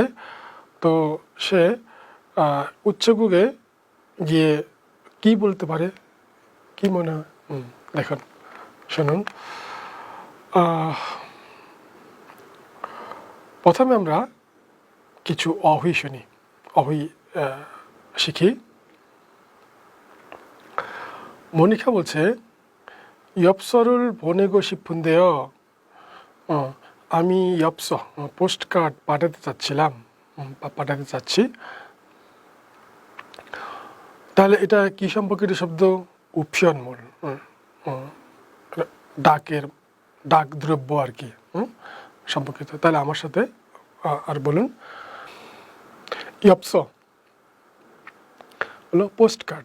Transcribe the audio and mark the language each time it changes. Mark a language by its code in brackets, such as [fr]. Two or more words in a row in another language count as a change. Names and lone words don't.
[bn] তো সে উচ্চগুকে গিয়ে কি বলতে পারে, কি মনে হয়? দেখুন, শুনুন। প্রথমে আমরা কিছু অহি শুনি, অহি শিখি। মনিকা বলছে [ko] 엽서를 보내고 싶은데요. [bn] আমি 엽서, পোস্ট কার্ড পাঠাতে চাচ্ছি। তাহলে এটা কি সম্পর্কিত শব্দ? উপিয়নমূল, ডাক দ্রব্য আর কি সম্পর্কিত। তাহলে আমার সাথে আর বলুন। 엽서 হলো পোস্ট কার্ড।